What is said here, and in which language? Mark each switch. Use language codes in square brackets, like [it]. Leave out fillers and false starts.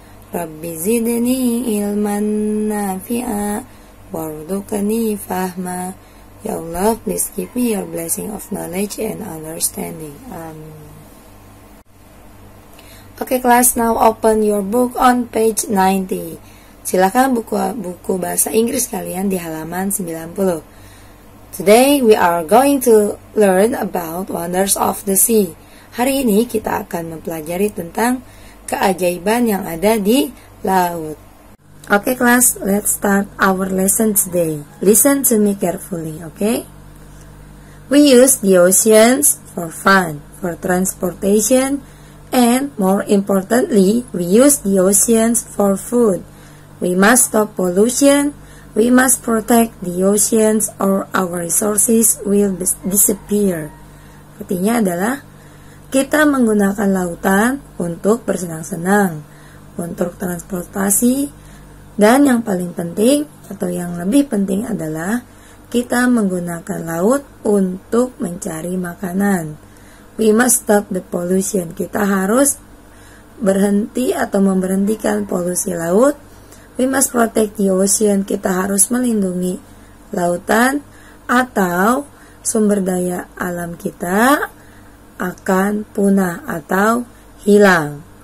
[ar] Rabbi zidni ilman nafi'a warzuqni fahma. [en] Ya Allah, please give me your blessing of knowledge and understanding. Amin. Okay, class, now open your book on page 90. [id] Silakan buku bahasa Inggris kalian di halaman 90. [en] Today we are going to learn about wonders of the sea. [id] Hari ini kita akan mempelajari tentang keajaiban yang ada di laut. [en] Okay, class, let's start our lesson today. Listen to me carefully, okay? We use the oceans for fun, for transportation, and more importantly, we use the oceans for food. We must stop pollution. We must protect the oceans or our resources will disappear. [id] Artinya adalah kita menggunakan lautan untuk bersenang-senang, untuk transportasi, dan yang paling penting atau yang lebih penting adalah kita menggunakan laut untuk mencari makanan. [en] We must stop the pollution. [id] Kita harus berhenti atau memberhentikan polusi laut. [en] We must protect the ocean. [id] Kita harus melindungi lautan atau sumber daya alam kita akan punah atau hilang.